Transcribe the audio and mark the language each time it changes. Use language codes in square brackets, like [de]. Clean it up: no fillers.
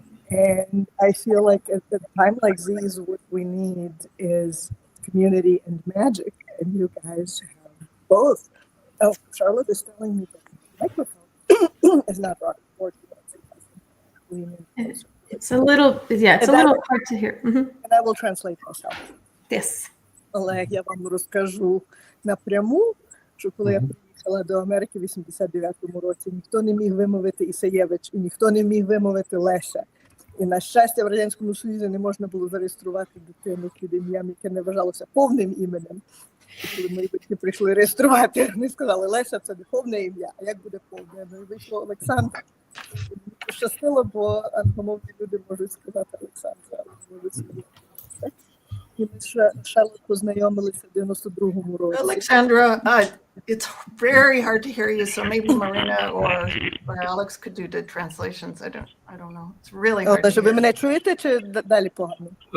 [en] And I feel like at a time like these, what we need is community and magic. And you guys have both. Oh, Charlotte is telling me that the microphone is not working. It's a little, yeah, it's a little hard to hear. And I will translate myself. Yes. [uk] Олег, я вам розкажу напряму, що коли я приїхала до Америки в 89-му році, ніхто не міг вимовити Ісаєвич, і ніхто не міг вимовити Леся. І, на щастя, в Радянському Союзі не можна було зареєструвати дитину під ім'ям, яке не вважалося повним іменем. І коли мої батьки прийшли реєструвати, вони сказали, Леся – це не повне ім'я, а як буде повне? Ну, і вийшло Олександр. І мені пощастило, бо англомовні люди можуть сказати Олександра, а можуть сказати Леся. І ми з Шарлот познайомилися в 92-му році. [en] Alexandra, it's very hard to hear you, so maybe Marina or Alex could do the translations. I don't know. It's really hard to hear. [uk] Ви мене чуєте чи далі погано?